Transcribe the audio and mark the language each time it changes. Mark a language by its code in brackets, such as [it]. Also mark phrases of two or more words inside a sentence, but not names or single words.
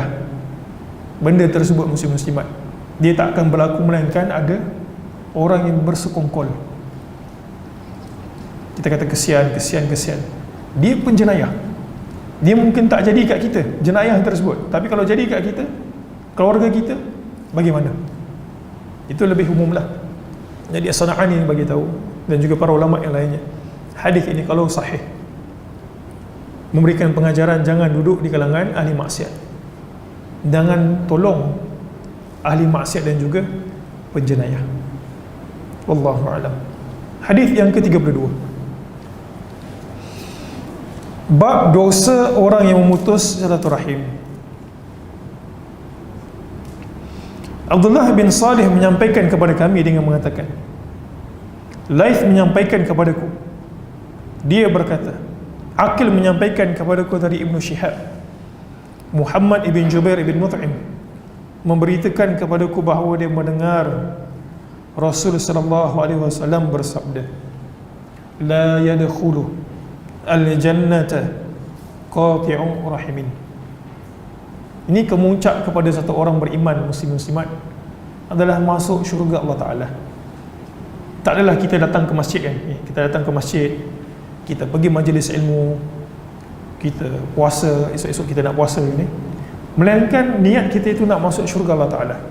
[ms] Benda tersebut muslim-muslimat, dia tak akan berlaku melainkan ada orang yang bersekongkol. Kita kata kesian, dia penjenayah. Dia mungkin tak jadi kat kita jenayah tersebut, tapi kalau jadi kat kita, keluarga kita, bagaimana? Itu lebih umum lah. Jadi As-San'ani bagi tahu, dan juga para ulama yang lainnya, hadis ini kalau sahih memberikan pengajaran jangan duduk di kalangan ahli maksiat, jangan tolong ahli maksiat dan juga penjenayah. [ar] والله أعلم. [ms] Hadis yang ke-32, bab dosa orang yang memutus silaturahim. Abdullah bin Salih menyampaikan kepada kami dengan mengatakan, Laith menyampaikan kepadaku, dia berkata, Aqil menyampaikan kepadaku dari Ibnu Syihab, Muhammad ibn Jubair ibn Mut'im memberitakan kepadaku bahawa dia mendengar Rasul [ar] صلى الله عليه وسلم [ms] bersabda, [ar] لا يدخل الجنة قاطع رحم. [ms] Ini kemuncak kepada satu orang beriman, muslim-muslimat, adalah masuk syurga Allah Ta'ala. Tak adalah kita datang ke masjid kan, kita datang ke masjid, kita pergi majlis ilmu, kita puasa, esok-esok kita nak puasa ni, melainkan niat kita itu nak masuk syurga Allah Ta'ala.